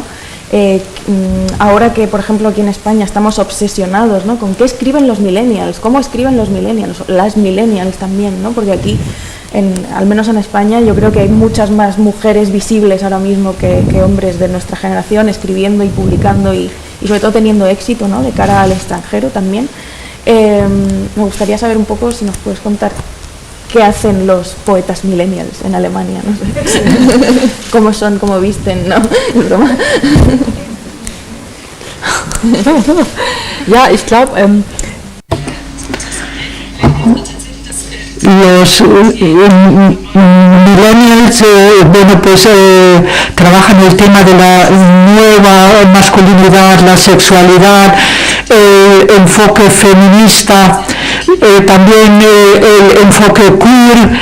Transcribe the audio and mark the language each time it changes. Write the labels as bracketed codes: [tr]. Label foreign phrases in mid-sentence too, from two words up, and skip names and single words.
[es] Ahora que, por ejemplo, aquí en España estamos obsesionados, ¿no?, con qué escriben los millennials, cómo escriben los millennials, las millennials también, ¿no?, porque aquí, al menos en España, yo creo que hay muchas más mujeres visibles ahora mismo que hombres de nuestra generación escribiendo y publicando y sobre todo teniendo éxito, ¿no?, de cara al extranjero también. Me gustaría saber un poco si nos puedes contar qué hacen los poetas millennials en Alemania, no sé. Cómo son, cómo visten, ¿no? Es broma. [de] Ja, ich glaube, [es] los millennials, bueno, pues trabajan el tema de la nueva masculinidad, la sexualidad, el enfoque feminista, también el enfoque queer.